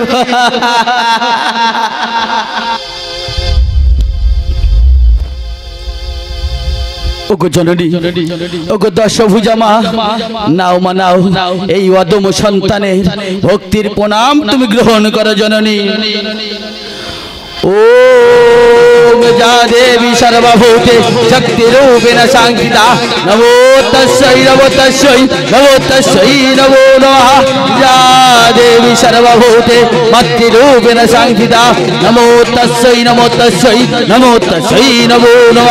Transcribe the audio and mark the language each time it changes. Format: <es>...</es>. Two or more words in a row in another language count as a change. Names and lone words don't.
<bn>ওগো জননী, ওগো দশভুজা মা, নাও মা নাও, এই অদম সন্তানের ভক্তির প্রণাম তুমি গ্রহণ করো জননী।</bn> <sa>ओम जा देवी सर्वभूते शक्ति रूपेण संस्थिता नमो तस्यै नमो तस्यै नमो तस्यै नमो नमः। जा देवी सर्वभूते मत्ति रूपेण संस्थिता नमो तस्यै नमो तस्यै नमो तस्यै नमो नमः।</sa>